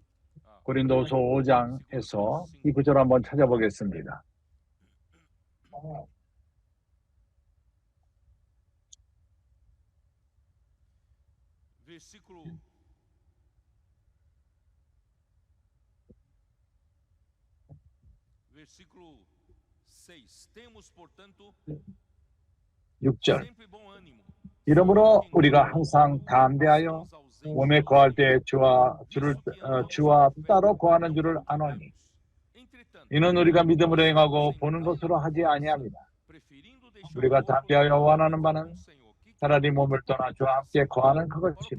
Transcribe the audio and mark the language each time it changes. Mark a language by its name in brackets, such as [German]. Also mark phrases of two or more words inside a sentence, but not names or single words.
[Korean] 고린도서 5장에서 이 구절 한번 찾아보겠습니다. [Portuguese] versículo 6. Temos, portanto, [Korean] 6절. [Portuguese] sempre bom ânimo. [Korean] 이러므로 우리가 항상 담대하여 몸에 거할 때 주와 따로 거하는 줄을 아노니 이는 우리가 믿음으로 행하고 보는 것으로 하지 아니합니다. 우리가 담대하여 원하는 바는 차라리 몸을 떠나 주와 함께 거하는 그것이라.